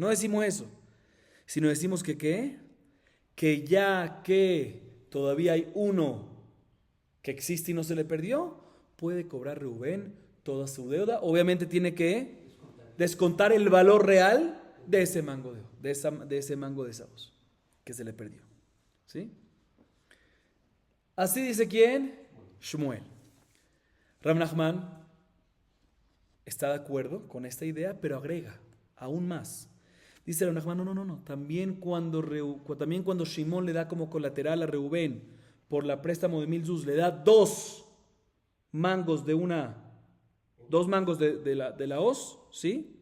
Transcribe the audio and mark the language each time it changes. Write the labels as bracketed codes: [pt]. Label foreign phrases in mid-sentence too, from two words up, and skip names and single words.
[es] No decimos eso, sino decimos que ¿qué? Que ya que todavía hay uno que existe y no se le perdió, puede cobrar Reubén toda su deuda. Obviamente tiene que descontar el valor real de ese mango de ese mango de Esavos que se le perdió. ¿Sí? Así dice ¿quién? Shmuel. Rav Nachman está de acuerdo con esta idea, pero agrega aún más. Dice Rav Nachman, no. También cuando Shimón le da como colateral a Reubén por la préstamo de 1000 zuz, le da 2 mangos de la hoz, ¿sí?